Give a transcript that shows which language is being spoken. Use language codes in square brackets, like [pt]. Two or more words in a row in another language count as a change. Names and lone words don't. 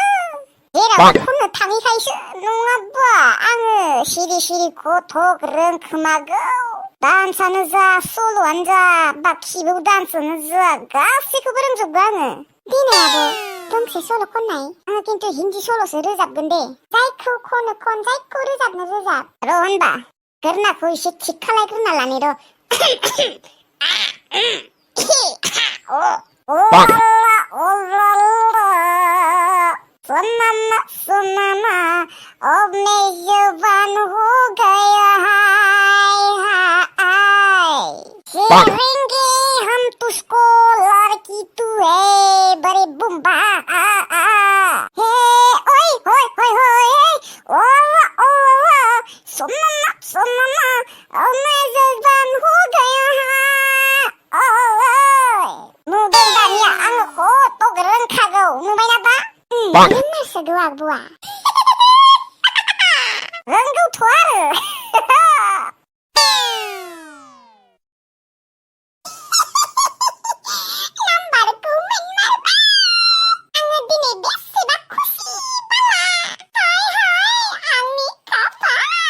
[brx] जेरावबो खननो थाङैखायसो नङाबा आङो सिरि सिरि गथ' रोंखोमागौ डान्सआनो जा सल'आनो जा बा खिबु डान्सआनो जा गासैखौबो रोंजोबगौ आङो दिनै आब' दोंसे सल' खननाय आङो खिन्थु हिन्दी सल'सो रोजाबगोन दे जायखौ खनो खन जायखौ रोजाबनो रोजाब र' होनबा गोरनाखौ एसे थिग खालायग्रोना लानि र' [hi] सुनाना अब मैं जवान हो गया करेंगे हम तुझको लड़की तू है बड़े बुम्बा हे ओए होए होए होए ओला ओला सुनाना सुनाना अब मैं जवान हो गया [brx] नुदों दानिया आङो खथ' रोंखागौ नुबायना दा रोंमारसोगौ आब'आ रोंगौथ' आरो नाम्बारखौ मोनमारबाय आङो दिनै बेसेबा खुसि बाला हाय हाय आंनि खाफाल